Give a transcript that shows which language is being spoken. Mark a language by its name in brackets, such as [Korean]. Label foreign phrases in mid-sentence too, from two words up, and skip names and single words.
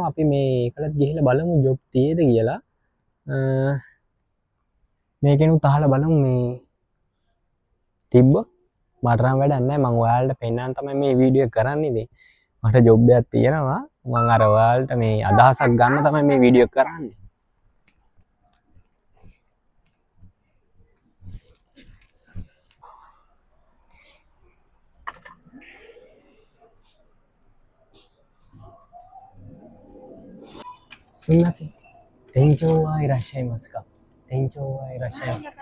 [Sinhala] අපි මේ එකලත් ගිහිල්ලා බලමු ජොබ් තියෙද කියලා. මේකෙනුත් අහලා බලමු මේ තිබ්බොත් මට නම් වැඩක් නැහැ. මම ඔයාලට පෙන්නන්න තමයි මේ වීඩියෝ එක කරන්නේ ඉතින්. මට ජොබ් එකක් තියෙනවා. මම අර ඔයාලට මේ අදහසක් ගන්න තමයි මේ වීඩියෝ එක කරන්නේ. [Japanese] すみません。店長はいらっしゃいますか？店長はいらっしゃいますか？